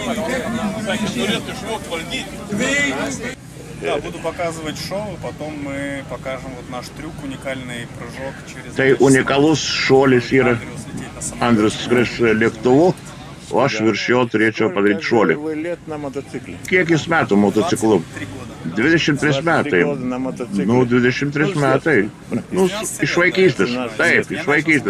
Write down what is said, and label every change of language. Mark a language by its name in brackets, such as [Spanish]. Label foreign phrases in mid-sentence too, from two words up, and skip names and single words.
[Russian] Да, буду показывать шоу, потом мы покажем вот наш трюк, уникальный прыжок через... [Lithuanian] Tai unikalus šuolis yra Andrius skris lėktuvu, o aš virš jo turėčiau padaryti šuolį. Kiek jis metų motociklu? 23 metai. Nu, 23 metai. Nu, iš vaikystės. Taip, iš vaikystės.